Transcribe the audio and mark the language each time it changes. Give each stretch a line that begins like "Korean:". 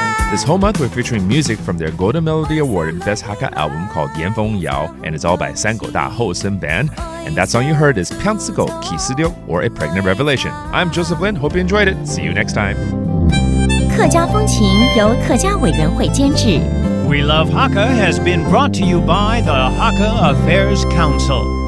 English: This whole month we're featuring music from their Golden Melody Award and Best Hakka Album called 岩风谣, and it's all by San Geu Tai Band. And that song you heard is 編織啟示錄 or A Pregnant Revelation. I'm Joseph Lin, hope you enjoyed it. See you next time.
Chinese: 客家风情由客家委员会监制。
English: We Love Hakka has been brought to you by the Hakka Affairs Council.